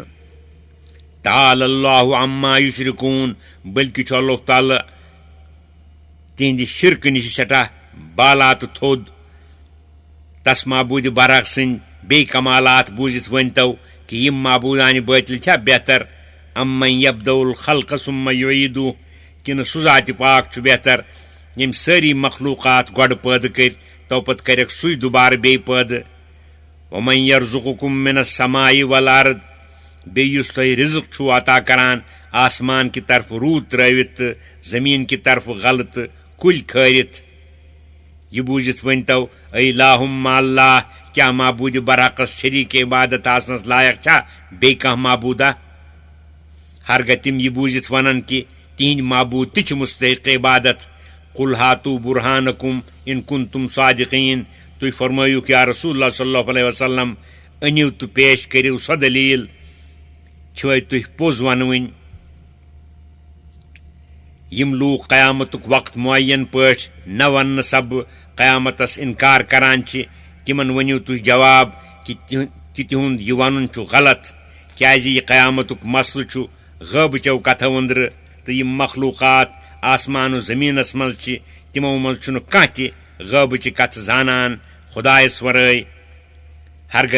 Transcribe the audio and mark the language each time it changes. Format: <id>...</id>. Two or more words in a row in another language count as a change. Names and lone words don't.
<ar>تعالی اللہ عما یشرکون</ar> <ks>بلکہ چھُ اللہ تعالیٰ تِہنٛدِ شرکہٕ نِش سٮ۪ٹھاہ بالا تہٕ تھوٚد. تس معبوٗدِ برحق سٕنٛدۍ بیٚیہِ کمالات بوٗزِتھ ؤنتو کہ یم معبوٗدانہِ باطل چھا بہتر</ks> <ar>امن یبدأ الخلق ثم یعیٖدہ</ar> <ks>کنہ سُہ ذات پاک چھُ بہتر ییٚمۍ سٲری مخلوٗقات گۄڈٕ پٲدٕ کٔرۍ تو پتہٕ کریکھ سُے دُبارٕ بیٚیہِ پٲدٕ.</ks> <ar>ومن یرزقکم من السماء والارض</ar> <ks>بیٚیہِ یُس تۄہہِ رزق چھُو عطا کران آسمان کہِ طرفہٕ روٗد ترٲوِتھ تہٕ زمیٖن کہِ طرفہٕ غلہٕ تہٕ کُلۍ کھٲرِتھ. یہ بوٗزِتھ ؤنتو</ks> <ar>الہم مع اللہ</ar> <ks>کیا معبوٗدِ برحقس شریٖک عبادت آسنس لایق چھا بیٚیہِ کانٛہہ معبوٗدہ؟ ہرگاہ تِم یہ بوٗزِتھ ونن کہ تِہنٛدۍ معبوٗد تہِ چھِ مستحق عبادت.</ks> <ar>قل ہاتو برہانکم ان کنتم صادقین</ar> <ks>تُہۍ فرمٲیِو</ks> <ar>یا رسول اللہ صلی اللہ علیہ وسلم</ar> <ks>أنِو تہٕ پیش کٔرِو سۄ دلیٖل چھِوَے تُہۍ پوٚز ونوٕنۍ. یم لوٗکھ قیامتُک وقت معین پٲٹھۍ نہ وننہٕ سببہٕ قیامتس انکار کران چھِ تمن ؤنِو تُہۍ جواب کہ تِہُنٛد یہِ وَنُن چھُ غلط کیٛازِ یہِ قیامتُک مسلہٕ چھُ غٲبٕچو کتھو أنٛدرٕ تہٕ یِم مخلوٗقات آسمان و زٔمیٖنس منٛز چھِ تِمو منٛز چھُنہٕ کانٛہہ تہِ غٲبٕچہِ کتھٕ زانان خۄدایس ورٲے ہرگاہ</ks>